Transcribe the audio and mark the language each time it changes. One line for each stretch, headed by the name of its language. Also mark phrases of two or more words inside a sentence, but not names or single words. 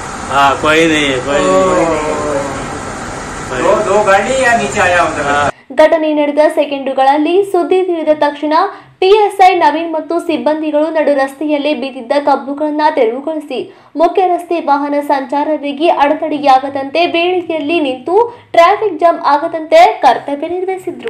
Hindi: हाँ कोई नहीं है, कोई दो गाड़ी या नीचे आया उधर।
Kannada: ಘಟನೆ ನಡೆದ ಸೆಕೆಂಡುಗಳಲ್ಲಿ ಸುದ್ದಿ ತಿಳಿದ ತಕ್ಷಣ ಪಿಎಸ್ಐ ನವೀನ್ ಮತ್ತು ಸಿಬ್ಬಂದಿಗಳು ನಡು ರಸ್ತೆಯಲ್ಲಿ ಬಿದ್ದಿದ್ದ ಕಬ್ಬುಗಳನ್ನು ತೆರವುಗೊಳಿಸಿ ಮುಖ್ಯ ರಸ್ತೆ ವಾಹನ ಸಂಚಾರರಿಗೆ ಅಡೆತಡೆಯಾಗದಂತೆ ಬೇಡಿಕೆಯಲ್ಲಿ ನಿಂತು
English: traffic jam
Kannada: ಆಗದಂತೆ ಕರ್ತವ್ಯ ನಿರ್ವಹಿಸಿದ್ರು.